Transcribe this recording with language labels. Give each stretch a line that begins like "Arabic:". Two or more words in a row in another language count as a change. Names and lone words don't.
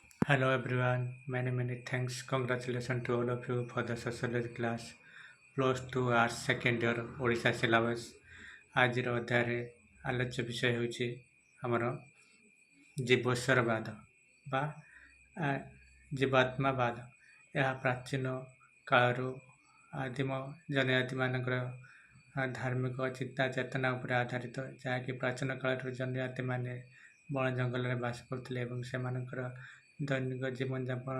English: Hello everyone, many thanks. Congratulations to all of you for the sociology class plus 2 Arts second year ଓଡ଼ିଶା syllabus।
Odia: ଆଜିର ଅଧ୍ୟାୟରେ ଆଲୋଚ୍ୟ ବିଷୟ ହେଉଛି ଆମର ଜୀବଶ୍ୱରବାଦ ବା ଆ, ଜୀବାତ୍ମାବାଦ। ଏହା ପ୍ରାଚୀନ କାଳରୁ ଆଦିମ ଜନଜାତିମାନଙ୍କର ଧାର୍ମିକ ଚିନ୍ତା ଚେତନା ଉପରେ ଆଧାରିତ, ଯାହାକି ପ୍ରାଚୀନ କାଳରୁ ଜନଜାତିମାନେ ବଣ ଜଙ୍ଗଲରେ ବାସ କରୁଥିଲେ ଏବଂ ସେମାନଙ୍କର ଦୈନିକ ଜୀବନଯାପନ